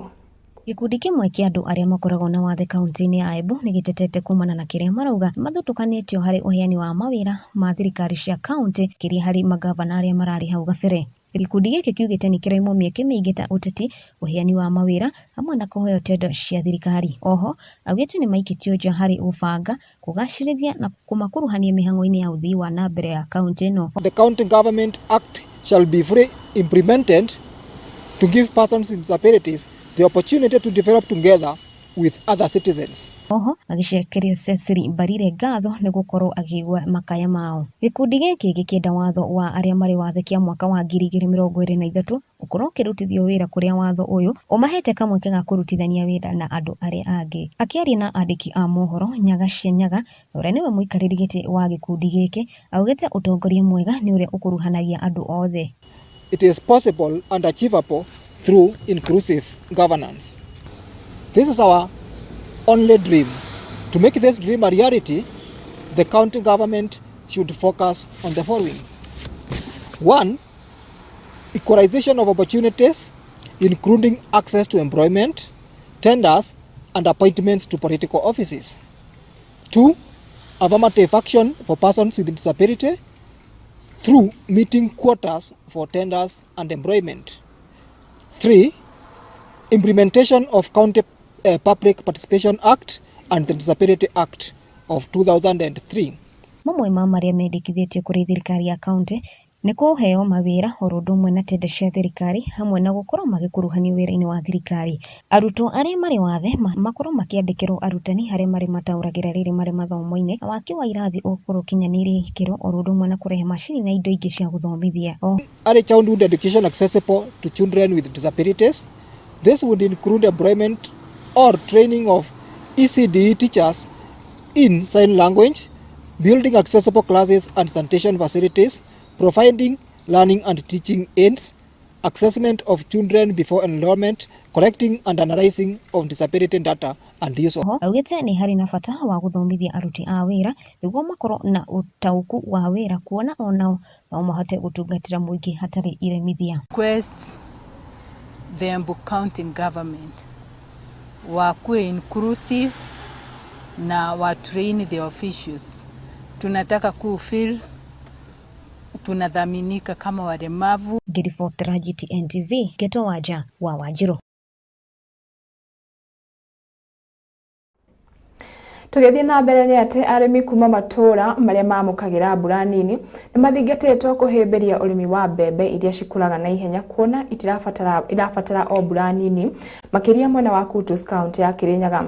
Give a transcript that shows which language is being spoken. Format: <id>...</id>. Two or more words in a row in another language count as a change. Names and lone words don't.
<ki>Gĩkundi kĩmwe kĩa andũ arĩa makoragwo na wathe kaunti-inĩ ya Embu nĩgĩtetete kumana na kĩrĩa marauga mathutukanĩtio harĩ ũheani wa mawĩra ma thirikari cia kaunti kĩrĩa harĩ magavana arĩa mararĩ hau gabere. Gĩkundi gĩkĩ kiugĩte nĩ kĩraimwo mĩeke mĩingĩ ta ũteti, ũheani wa mawĩra hamwe na kũheo tenda cia thirikari. Oho augĩte nĩ maikĩtio nja harĩ ũbanga, kũgacĩrithia na kũmakuruhania mĩhang'o-inĩ ya ũthii wa na mbere ya kaunti ĩno.</ki> <en>The County Government Act shall be fully implemented to give persons with disabilities the opportunity to develop together with other citizens.</en> <ki>Oho agĩcekeria Cecily Mbarire ngatho nĩ gũkorwo akĩigua makaya mao. Gĩkundi gĩkĩ gĩkĩenda watho wa arĩa marĩ wathe kĩa mwaka wa 2023 ũkorwo ũkĩrutithio wĩra kũrĩa watho ũyũ ũmahete kamweke ga kũrutithania wĩra na andũ arĩa angĩ. Akĩaria na andĩki a mohoro Nyaga cia Nyaga, ũrĩa nĩwe mũikarĩri gĩtĩ wa gĩkundi gĩkĩ, augĩte ũtongoria mwega nĩ ũrĩa ũkuruhanagia andũ othe.</ki> <en>It is possible and achievable through inclusive governance. This is our only dream. To make this dream a reality, the county government should focus on the following. 1. Equalization of opportunities, including access to employment, tenders, and appointments to political offices. 2. Affirmative action for persons with disability through meeting quotas for tenders and employment. 3. Implementation of County Public Participation Act and the Disability Act of 2003. Mamwe ma maria mendekithĩtio kũrĩ thirikari ya kaunti nĩ kũheo mawĩra oro ũndũ ũmwe na tenda cia thirikari hamwe na gũkorwo magĩkuruhanio wĩra-inĩ wa thirikari. Arutwo arĩa marĩ wathe makorwo makĩandĩkĩrwo arutani harĩa marĩ mataũragĩra rĩrĩ marĩ mathomo-inĩ, waki wa irathi ũkorwo kinyanĩirie ikĩro oro ũndũ ũmwe na kũrehe macini na indo ingĩ cia gũthomithia. Early childhood education accessible to children with disabilities. This would include employment or training of ECD teachers in sign language, building accessible classes and sanitation facilities, providing learning and teaching aids, assessment of children before enrollment, collecting and analyzing of disability data and use of.</en> <ki>Augĩte nĩ harĩ na bata wa gũthomithia aruti a wĩra nĩguo makorwo na ũtaũku wa wĩra kuona onao no mahote gũtungatĩra mũingĩ hatarĩ iremithia.</ki> <en>Request the Embu County government wakuwe inclusive</en> <sw>na wa</sw> <en>train the officials.</en> <sw>Tunataka kufeel tunadhaminika kama walemavu.</sw> <ki>Ngiribotera GTN TV Geto Waja wa Wanjiru. Tũgĩthiĩ na mbere nĩ atĩ arĩmi kuma matũũra marĩa mamũkagĩra mbura nini nĩ mathingatĩtwo kũhĩmbĩria ũrĩmi wa mbembe iria cikũraga na ihenya kuona irabatara o mbura nini makĩria mwena wa Kutus County ya Kirinyaga.</ki>